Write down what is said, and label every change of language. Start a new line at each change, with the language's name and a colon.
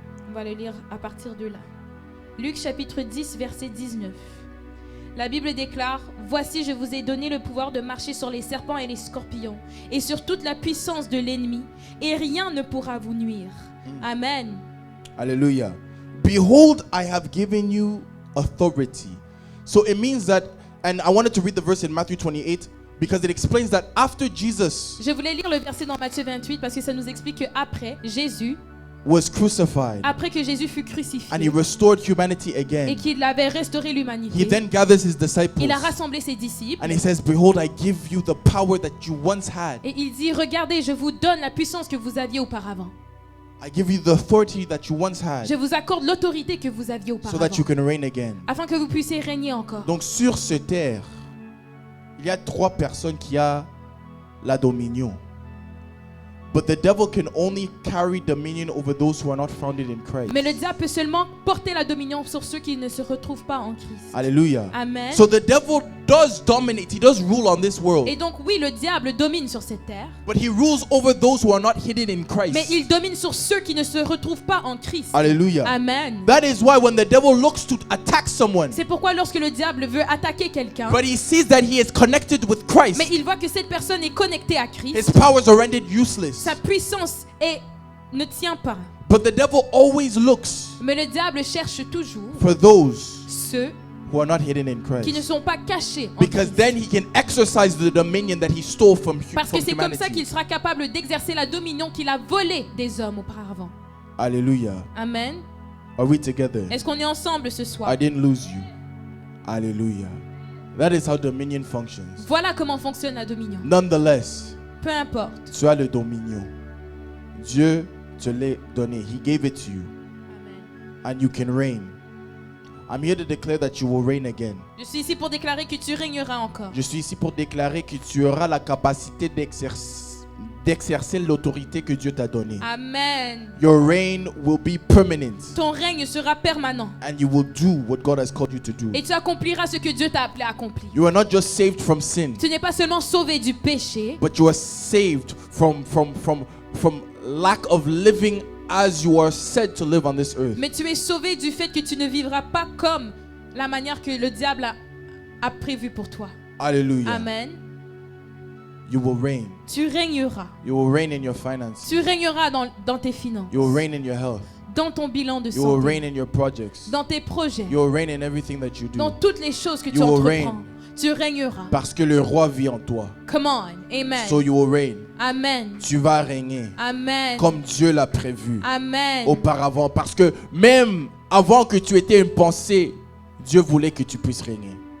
French: On va le lire à partir de là. Luc chapitre 10, verset 19. La Bible déclare: Voici, je vous ai donné le pouvoir de marcher sur les serpents et les scorpions, et sur toute la puissance de l'ennemi, et rien ne pourra vous nuire. Amen.
English: Hallelujah. Behold, I have given you authority. So it means that, and I wanted to read the verse in Matthew 28 because it explains that after Jesus
French: Je voulais lire le verset dans Matthieu 28 parce que ça nous explique qu'après Jésus,
English: was crucified
French: après que Jésus fut
English: and he
French: crucifié
English: restored humanity
French: et
English: again,
French: qu'il avait restauré
English: he
French: l'humanité,
English: then gathers his disciples
French: il a rassemblé ses disciples
English: and he says, Behold, I give you the power that you once had.
French: et il dit: Regardez, je vous donne la puissance que vous aviez auparavant.
English: I give you the authority that you once had
French: Je vous accorde l'autorité que vous aviez auparavant,
English: that you can reign again.
French: afin que vous puissiez régner encore. Donc sur cette terre, il y a 3 personnes qui ont la dominion.
English: But the devil can only carry dominion over those who are not founded in Christ.
French: Mais le diable peut seulement porter la dominion sur ceux qui ne se retrouvent pas en Christ.
English: Hallelujah.
French: Amen.
English: So the devil does dominate. He does rule on this world.
French: Et donc oui, le diable domine sur cette terre,
English: But he rules over those who are not hidden in
French: mais
English: Christ.
French: il domine sur ceux qui ne se retrouvent pas en Christ.
English: Hallelujah.
French: Amen.
English: That is why when the devil looks to attack someone,
French: C'est pourquoi lorsque le diable veut attaquer quelqu'un,
English: but he sees that he is connected with Christ,
French: mais il voit que cette personne est connectée à Christ,
English: his powers are rendered useless.
French: sa puissance ne tient pas.
English: But the devil always looks
French: Mais le diable cherche toujours
English: for those
French: ceux
English: who are not hidden in
French: qui ne
English: Christ.
French: sont pas cachés en
English: Because
French: Christ.
English: then he can exercise the dominion that he stole from
French: Parce que c'est comme ça
English: humanity.
French: qu'il sera capable d'exercer la dominion qu'il a volée des hommes auparavant.
English: Hallelujah.
French: Amen.
English: Are we together?
French: Est-ce qu'on est ensemble ce soir?
English: I didn't lose you. Hallelujah. That is how dominion functions.
French: Voilà comment fonctionne la dominion.
English: Nonetheless,
French: Peu importe. tu as le dominion. Dieu te l'a donné.
English: He gave it to you.
French: Amen.
English: And you can reign. I'm here to declare that you will reign again.
French: Je suis ici pour déclarer que tu régneras encore. Je suis ici pour déclarer que tu auras la capacité d'exercer l'autorité que Dieu t'a donnée. Amen.
English: Your reign will be permanent.
French: Ton règne sera permanent.
English: And you will do what God has called you to do.
French: Et tu accompliras ce que Dieu t'a appelé à accomplir.
English: You are not just saved from sin,
French: Tu n'es pas seulement sauvé du péché,
English: but you are saved from lack of living as you are said to live on this earth.
French: mais tu es sauvé du fait que tu ne vivras pas comme la manière que le diable a prévu pour toi.
English: Hallelujah.
French: Amen.
English: You will reign.
French: Tu régneras.
English: You will reign in your finances.
French: Tu régneras dans tes finances,
English: You will reign in your health.
French: dans ton bilan de
English: You will
French: santé,
English: reign in your projects.
French: dans tes projets,
English: You will reign in everything that you
French: dans
English: do.
French: toutes les choses que tu
English: You will
French: entreprends.
English: reign.
French: Tu régneras. Parce que le roi vit en toi.
English: Come on. Amen. So you will reign.
French: Amen. Tu vas régner Amen. comme Dieu l'a prévu Amen. auparavant. Parce que même avant que tu étais une pensée, Dieu voulait que tu puisses régner.